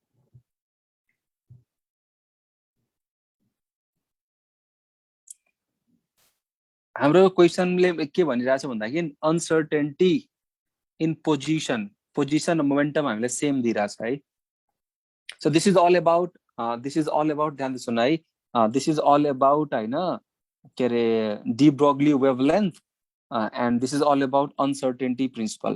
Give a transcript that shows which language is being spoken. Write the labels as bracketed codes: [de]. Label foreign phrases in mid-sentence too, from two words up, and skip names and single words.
[ne] हाम्रो क्वेशनले के भनिरहेछ भन्दाखेरि [en] uncertainty in position [ne] र मोमेन्टम हामीले सेम दिइराछ है। [en] so this is all about [ne] ध्यान सुन है [en] this is all about [ne] हैन के रे [en] de Broglie wavelength and this is all about uncertainty principle.